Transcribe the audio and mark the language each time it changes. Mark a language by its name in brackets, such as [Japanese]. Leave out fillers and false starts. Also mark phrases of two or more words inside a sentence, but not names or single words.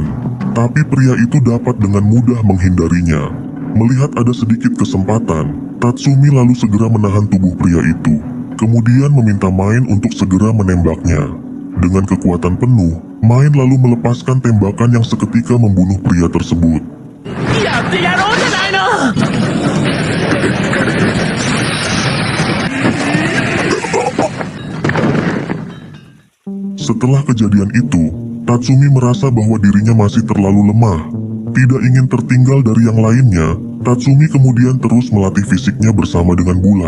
[Indonesian] Tapi pria itu dapat dengan mudah menghindarinya. Melihat ada sedikit kesempatan, Tatsumi lalu segera menahan tubuh pria itu. Kemudian meminta Main untuk segera menembaknya. Dengan kekuatan penuh, Main lalu melepaskan tembakan yang seketika membunuh pria tersebut. [Japanese] やってやろうじゃないの。 [Indonesian] Setelah kejadian itu, Tatsumi merasa bahwa dirinya masih terlalu lemah. Tidak ingin tertinggal dari yang lainnya, Tatsumi kemudian terus melatih fisiknya bersama dengan bulat.